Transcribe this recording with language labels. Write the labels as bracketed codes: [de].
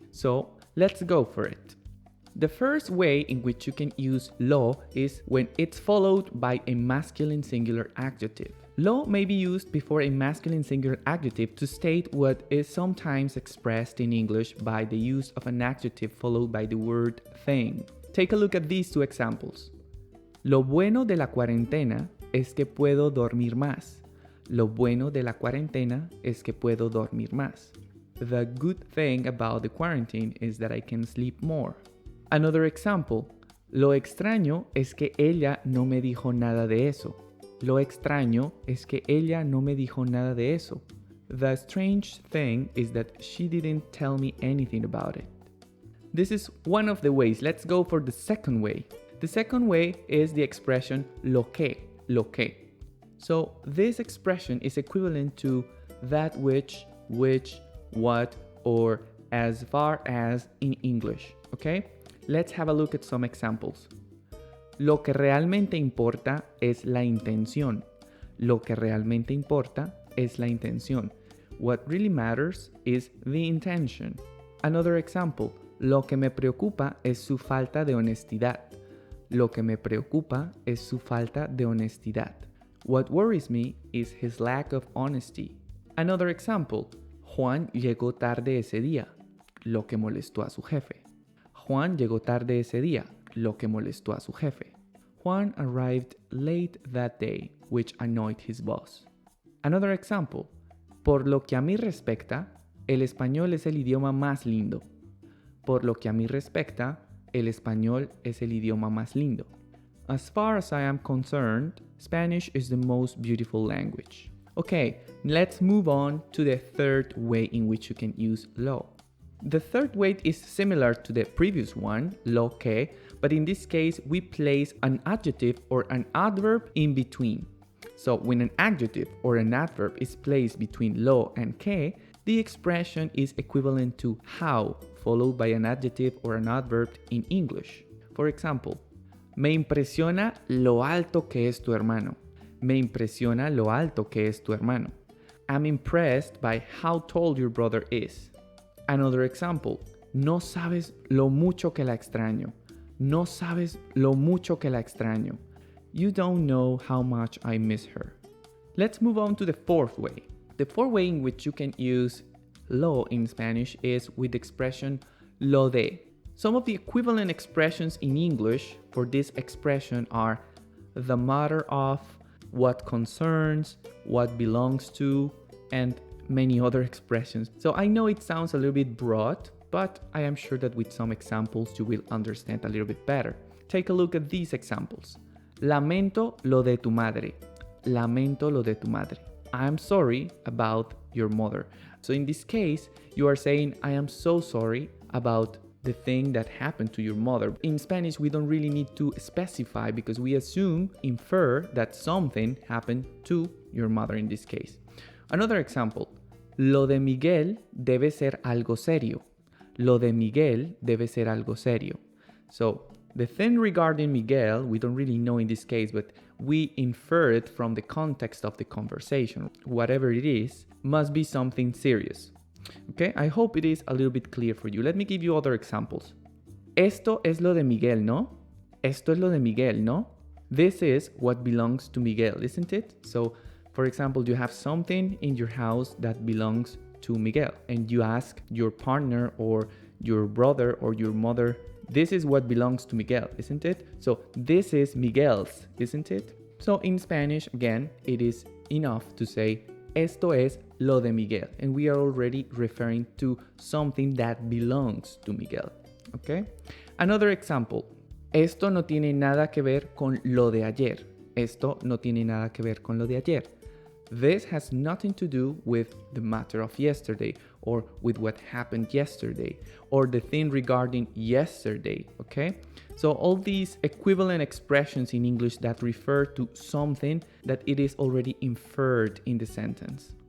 [en] So let's go for it. The first way in which you can use lo is when it's followed by a masculine singular adjective. Lo may be used before a masculine singular adjective to state what is sometimes expressed in English by the use of an adjective followed by the word thing. Take a look at these 2 examples. [es] Lo bueno de la cuarentena es que puedo dormir más. Lo bueno de la cuarentena es que puedo dormir más. [en] The good thing about the quarantine is that I can sleep more. Another example. [es] Lo extraño es que ella no me dijo nada de eso. Lo extraño es que ella no me dijo nada de eso. [en] The strange thing is that she didn't tell me anything about it. This is one of the ways. Let's go for the second way. The second way is the expression lo que. So this expression is equivalent to that which, what, or as far as in English. Okay? Let's have a look at some examples. [es] Lo que realmente importa es la intención. Lo que realmente importa es la intención. [en] What really matters is the intention. Another example. [es] Lo que me preocupa es su falta de honestidad. Lo que me preocupa es su falta de honestidad. [en] What worries me is his lack of honesty. Another example. [es] Juan llegó tarde ese día. Lo que molestó a su jefe. Juan llegó tarde ese día. Lo que molestó a su jefe. [en] Juan arrived late that day, which annoyed his boss. Another example. [es] Por lo que a mí respecta, el español es el idioma más lindo. Por lo que a mí respecta, el español es el idioma más lindo. [en] As far as I am concerned, Spanish is the most beautiful language. Okay, let's move on to the third way in which you can use lo. The third way is similar to the previous one, lo que, but in this case we place an adjective or an adverb in between. So when an adjective or an adverb is placed between lo and que, the expression is equivalent to how, followed by an adjective or an adverb in English. For example, [es] me impresiona lo alto que es tu hermano. Me impresiona lo alto que es tu hermano. [en] I'm impressed by how tall your brother is. Another example, [es] no sabes lo mucho que la extraño. No sabes lo mucho que la extraño. [en] You don't know how much I miss her. Let's move on to the fourth way. The fourth way in which you can use lo in Spanish is with the expression lo de. Some of the equivalent expressions in English for this expression are the matter of, what concerns, what belongs to, and many other expressions. So I know it sounds a little bit broad, but I am sure that with some examples you will understand a little bit better. Take a look at these examples. [es] Lamento lo de tu madre. Lamento lo de tu madre. [en] I'm sorry about your mother. So in this case, you are saying, I am so sorry about the thing that happened to your mother. In Spanish, we don't really need to specify because we infer that something happened to your mother in this case. Another example, [es] lo de Miguel debe ser algo serio. Lo de Miguel debe ser algo serio. [en] So the thing regarding Miguel, we don't really know in this case, but we infer it from the context of the conversation. Whatever it is, must be something serious. Okay, I hope it is a little bit clear for you. Let me give you other examples. [es] Esto es lo de Miguel, ¿no? Esto es lo de Miguel, ¿no? [en] This is what belongs to Miguel, isn't it? So, for example, you have something in your house that belongs to Miguel, and you ask your partner or your brother or your mother, this is what belongs to Miguel, isn't it? So, this is Miguel's, isn't it? So, in Spanish, again, it is enough to say, [es] esto es lo de Miguel, [en] and we are already referring to something that belongs to Miguel, okay? Another example, [es] esto no tiene nada que ver con lo de ayer. Esto no tiene nada que ver con lo de ayer. [en] This has nothing to do with the matter of yesterday or with what happened yesterday or the thing regarding yesterday, okay? So all these equivalent expressions in English that refer to something that it is already inferred in the sentence.